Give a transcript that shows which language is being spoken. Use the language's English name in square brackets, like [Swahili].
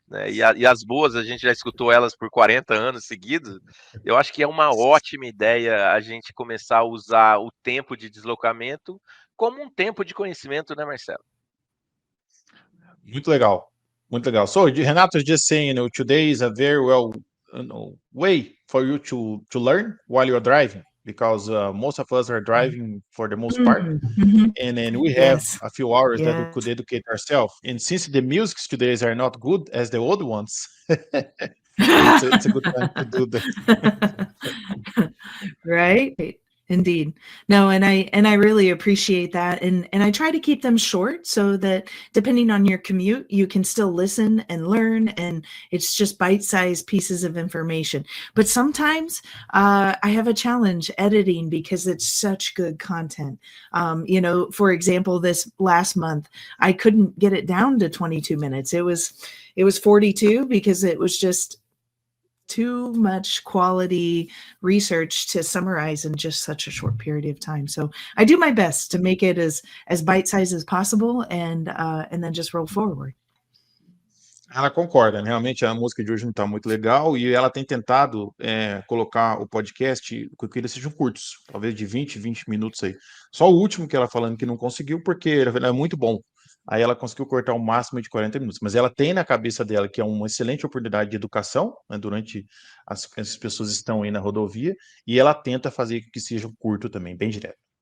[Portuguese] E as boas, a gente já escutou elas por 40 anos seguidos. Eu acho que é uma ótima ideia a gente começar a usar o tempo de deslocamento como um tempo de conhecimento, né, Marcelo? Muito legal, muito legal. [English] So Renato is just saying, today is a very well way for you to learn while you're driving, because most of us are driving for the most part, and then we have a few hours that we could educate ourselves. And since the musics today are not good as the old ones, it's a good time to do that. Right. Indeed. No, and I really appreciate that. And I try to keep them short so that depending on your commute, you can still listen and learn, and it's just bite-sized pieces of information. But sometimes I have a challenge editing because it's such good content. For example, this last month, I couldn't get it down to 22 minutes. It was 42 because it was just too much quality research to summarize in just such a short period of time. So I do my best to make it as bite-sized as possible and then just roll forward. [Portuguese] Ela concorda, realmente a música de hoje não está muito legal e ela tem tentado colocar o podcast que eles sejam curtos, talvez de 20 minutos aí. Só o último que ela falando que não conseguiu porque ele é muito bom. Aí ela conseguiu cortar o máximo de 40 minutos. Mas ela tem na cabeça dela que é uma excelente oportunidade de educação, né, durante as pessoas estão aí na rodovia, e ela tenta fazer que seja curto também, bem direto.